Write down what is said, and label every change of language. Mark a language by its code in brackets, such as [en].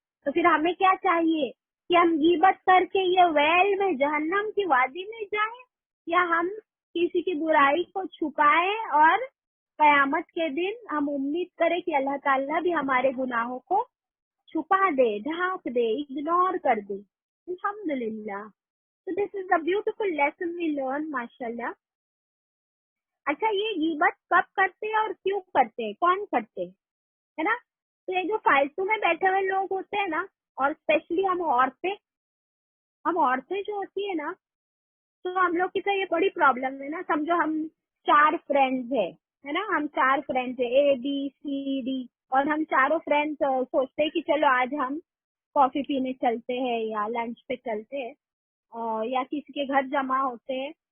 [hi] तो फिर हमें क्या चाहिए कि हम गीबत करके ये वैल में, जहन्नम की वादी में जाएं, या हम किसी की बुराई को छुपाएं और कयामत के दिन हम उम्मीद करें कि अल्लाह ताला भी हमारे गुनाहों को छुपा दे, ढांक दे, इग्नोर कर दे। अल्हम्दुलिल्लाह। [en] So this is the beautiful lesson we learn, माशाल्लाह। [hi] अच्छा, ये गीबत कब करते हैं और क्यों करते हैं, कौन करते हैं, है ना? तो ये जो फालतू में बैठे हुए लोग होते हैं ना, और स्पेशली हम औरतें जो होती है ना, तो हम लोग की तो ये बड़ी प्रॉब्लम है ना। समझो हम 4 फ्रेंड्स है ना, हम 4 फ्रेंड्स है, ABCD, और हम चारों फ्रेंड्स सोचते हैं कि चलो आज हम कॉफी पीने चलते हैं या लंच पे चलते हैं, या किसी के घर जमा होते हैं।